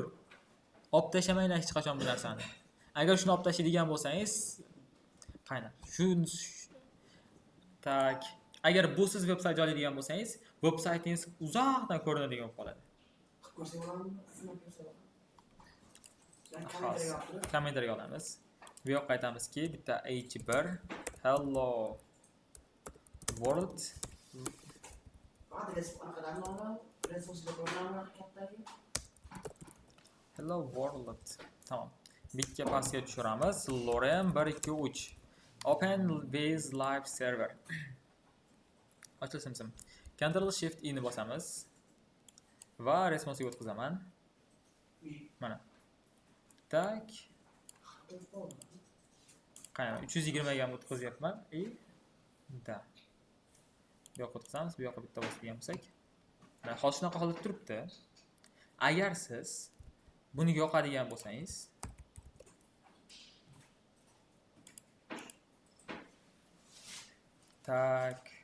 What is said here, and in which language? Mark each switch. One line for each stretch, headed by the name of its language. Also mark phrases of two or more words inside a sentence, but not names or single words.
Uzbek: Olib tashamanglar hech qachon bu narsani. Agar shuni olib tashlaydigan bo'lsangiz, qayna. Tak. Agar bu siz veb-sayt joylaydigan bo'lsangiz, veb-saytingiz uzoqdan ko'rinadigan bo'lib qoladi. Kommentariya olamiz. Bu yoqqa aytamizki, bitta h1
English: hello world hello world.
Uzbek: Tamam. Bitga pastga tushiramiz.
English: Lorem 123 open with live server.
Uzbek: Ochilsin. Ctrl Shift I ni bosamiz va responsive o'tkazaman. Mana. Tak. Qayerda 320 ga o'tkazyapman. Da. Bu yoqqa o'tkazamiz, bu yoqqa bitta bosadigan bo'lsak. Mana hozir shunaqa holatda turibdi. Agar siz buni yoqadigan bo'lsangiz, tak.